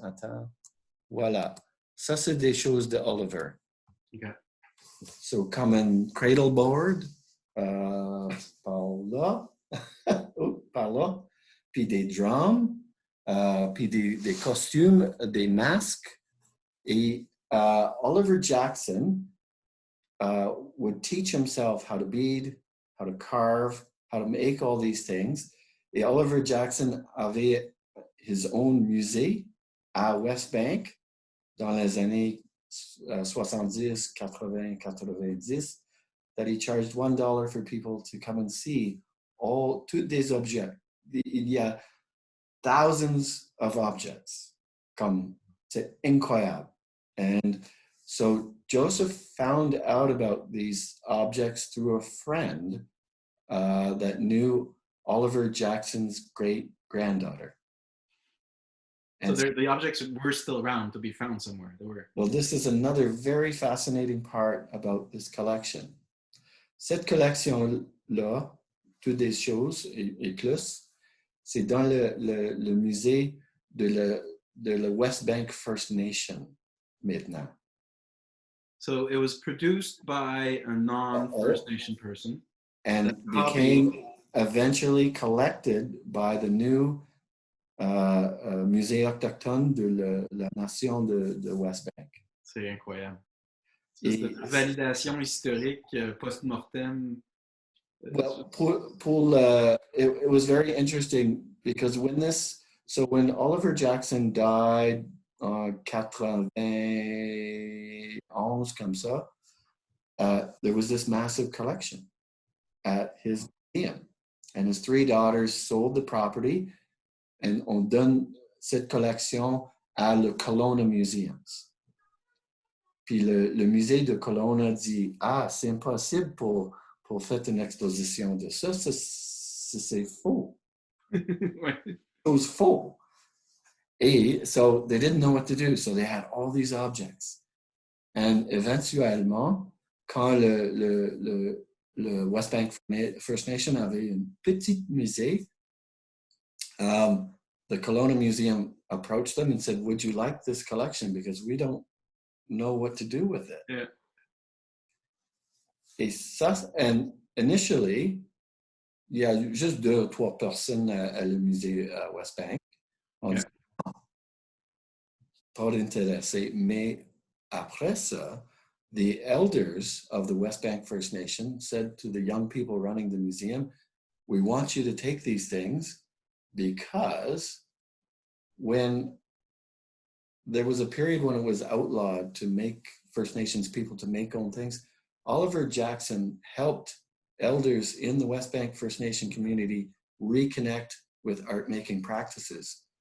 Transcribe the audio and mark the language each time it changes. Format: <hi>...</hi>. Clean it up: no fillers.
<fr>Attends, voilà. Ça, c'est des choses de Oliver.</fr> <en>Okay.</en> <fr>So, comme un cradle board, par là, par là, puis des drums, puis des costumes, des masques.</fr> <en>Et Oliver Jackson would teach himself how to bead, how to carve, how to make all these things. Et Oliver Jackson</en> <fr>avait</fr> <en>his own</en> <fr>musée à West Bank dans les années 70, 80, 90,</fr> <en>that he charged $1 for people to come and see</en> <fr>tous des objets. Il y a</fr> <en>thousands of objects.</en> <fr>C'est incroyable.</fr> <en>And so Joseph found out about these objects through a friend that knew Oliver Jackson's great-granddaughter. So the objects were still around to be found somewhere. They were. Well, this is another very fascinating part about this collection.</en> <fr>Cette collection-là, toutes des choses et plus, c'est dans le musée de la West Bank First Nation maintenant.</fr> <en>So it was produced by a non-First Nation person. And became eventually collected by the new</en> <fr>Musée autochtone de la nation de West Bank. C'est incroyable. C'est une validation historique post-mortem.</fr> <en>Well, it was very interesting because when Oliver Jackson died</en> <fr>en 91 comme ça,</fr> <en>there was this massive collection at his museum, and his 3 daughters sold the property, and</en> <fr>on donne cette collection à le Kelowna Museums. Puis le musée de Kelowna dit, c'est impossible pour faire une exposition de ça, c'est faux.</fr> <en>It was faux. And so they didn't know what to do, so they had all these objects. And</en> <fr>éventuellement, quand le West Bank First Nation avait une petite musée,</fr> <en>the Kelowna Museum approached them and said, would you like this collection? Because we don't know what to do with it. Yeah.</en> <fr>And initially, il y a juste 2 ou 3 personnes à le musée West Bank. On dit, pas intéressé. Mais après ça,</fr> <en>the elders of the West Bank First Nation said to the young people running the museum, we want you to take these things because when there was a period when it was outlawed to make First Nations people to make own things, Oliver Jackson helped elders in the West Bank First Nation community reconnect with art-making practices.</en>